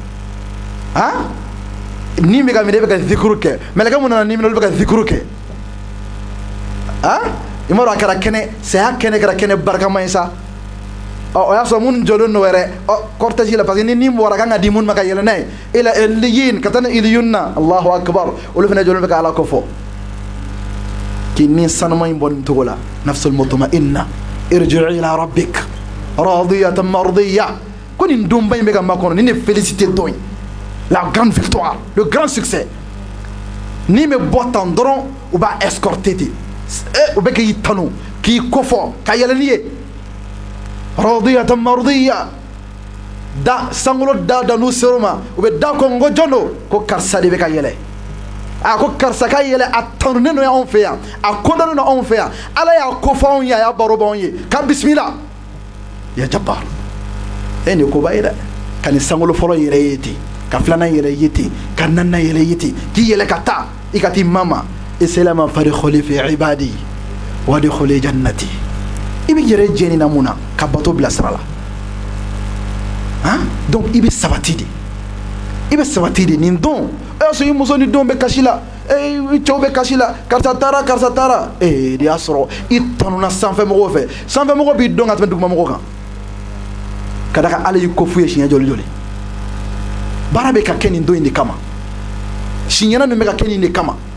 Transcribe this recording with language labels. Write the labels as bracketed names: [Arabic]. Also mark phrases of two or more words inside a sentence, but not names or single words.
[Bambara] ni bɛ ka minɛ e bɛ ka zikuru kɛ mɛlɛkɛ mun nana ni minɛ olu bɛ ka zikuru kɛ i m'a dɔn a kɛra kɛnɛ saya kɛnɛ kɛra kɛnɛ barikama ye sa o y'a sɔrɔ minnu jɔlen don yɛrɛ cortège la [French] parce que [Bambara] ni bɔra kan ka di minnu ma ka yɛlɛ n'a ye [Arabic] إلى عليين [Bambara] ka taa ni illiyun na [Arabic] الله أكبر [Bambara] olu fana jɔlen bɛ ka ala kɔ fɔ k'i ni sanuma in bɔ nin cogo la [Arabic] النفس المطمئنة ارجعي إلى ربك راضية مرضية [Bambara] ko nin donba in bɛ ka makɔnɔ ni ne félicité tɔn ye [French] la grande victoire le grand succès [Bambara] ni bɛ bɔ tan dɔrɔn u b'a escorter ten u bɛ k'i tanu k'i kofɔ ka yɛlɛ n'i ye [Arabic] راضية مرضية [Bambara] da sankolo da n'u ser'o ma u bɛ da kɔ n ko jɔn don ko karisa de bɛ ka yɛlɛ ko karisa ka yɛlɛ a tanunen don anw fɛ yan a kodɔnnen don anw fɛ yan ala y'a ko fɔ anw ye a y'a baro b'anw ye k'a bisimila [Arabic] يا جبار [Bambara] nin ye koba ye dɛ ka nin sankolo fɔlɔ yɛrɛ ye ten ka filanan yɛrɛ ye ten ka naaninan yɛrɛ ye ten k'i yɛlɛ ka taa i ka t'i mama islama [Arabic] فادخلي في عبادي وادخلي جنتي [Bambara] i bɛ yɛrɛ jɛni na mun na ka bato bila sira la donc i bɛ sabati de nin don e y'a sɔrɔ i muso ni denw bɛ kasi la i cɛw bɛ kasi la karisa taara de y'a sɔrɔ i tanuna sanfɛmɔgɔw fɛ sanfɛmɔgɔw b'i dɔn ka tɛmɛ dugumamɔgɔw kan ka da kan ala y'i ko f'u ye siɲɛ joli baara bɛ ka kɛ nin don in de kama siɲɛna min bɛ ka kɛ nin de kama